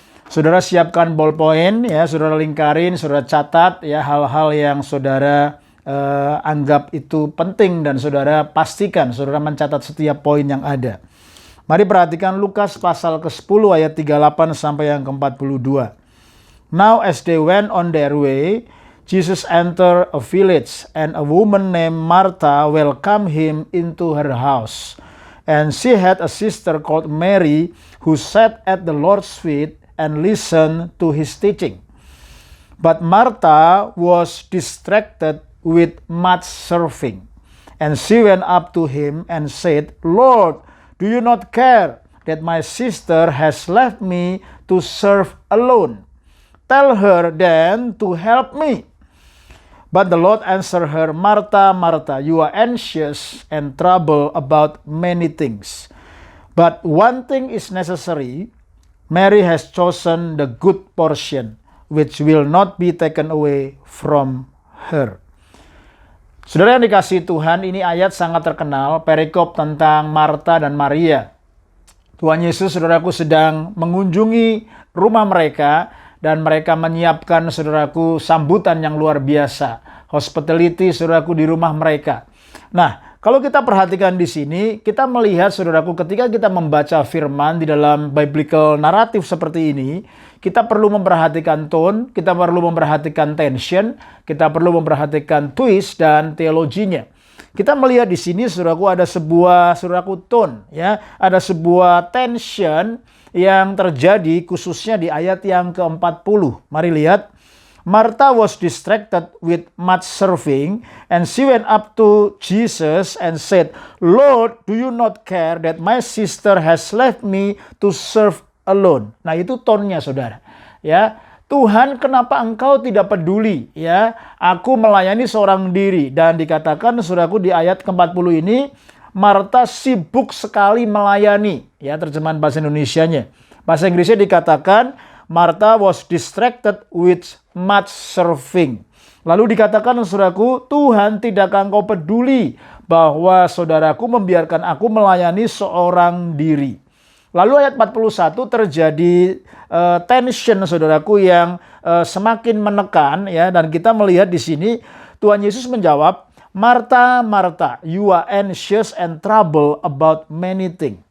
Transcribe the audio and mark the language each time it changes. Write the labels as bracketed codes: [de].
[id] Saudara siapkan ballpoint ya, saudara lingkarin, saudara catat ya hal-hal yang saudara anggap itu penting dan saudara pastikan saudara mencatat setiap poin yang ada. Mari perhatikan Lukas pasal ke-10 ayat 38 sampai yang ke-42. [en] Now as they went on their way, Jesus entered a village, and a woman named Martha welcomed him into her house. And she had a sister called Mary, who sat at the Lord's feet and listened to his teaching. But Martha was distracted with much serving. And she went up to him and said, Lord, do you not care that my sister has left me to serve alone? Tell her then to help me. But the Lord answered her, Martha, Martha, you are anxious and troubled about many things. But one thing is necessary. Mary has chosen the good portion, which will not be taken away from her. [id] Saudara yang dikasihi Tuhan, ini ayat sangat terkenal, perikop tentang Martha dan Maria. Tuhan Yesus, saudaraku, sedang mengunjungi rumah mereka, dan mereka menyiapkan, saudaraku, sambutan yang luar biasa. Hospitality, saudaraku, di rumah mereka. Nah, kalau kita perhatikan di sini, kita melihat, saudaraku, ketika kita membaca firman di dalam biblical naratif seperti ini, kita perlu memperhatikan tone, kita perlu memperhatikan tension, kita perlu memperhatikan twist dan teologinya. Kita melihat di sini, saudaraku, ada sebuah, saudaraku, tone, ya, ada sebuah tension yang terjadi khususnya di ayat yang ke-40. Mari lihat. [en] Martha was distracted with much serving, and she went up to Jesus and said, Lord, do you not care that my sister has left me to serve alone? [id] Nah, itu tonnya, saudara. Ya, Tuhan, kenapa engkau tidak peduli? Ya, aku melayani seorang diri. Dan dikatakan, saudaraku, di ayat ke-40 ini, Martha sibuk sekali melayani. Ya, terjemahan bahasa Indonesianya. Bahasa Inggrisnya dikatakan, [en] Martha was distracted with much serving. [id] Lalu dikatakan, saudaraku, Tuhan, tidakkah engkau peduli bahwa saudaraku membiarkan aku melayani seorang diri? Lalu ayat 41 terjadi tension, saudaraku, yang semakin menekan, ya, dan kita melihat di sini Tuhan Yesus menjawab, Martha, Martha, [en] you are anxious and troubled about many things.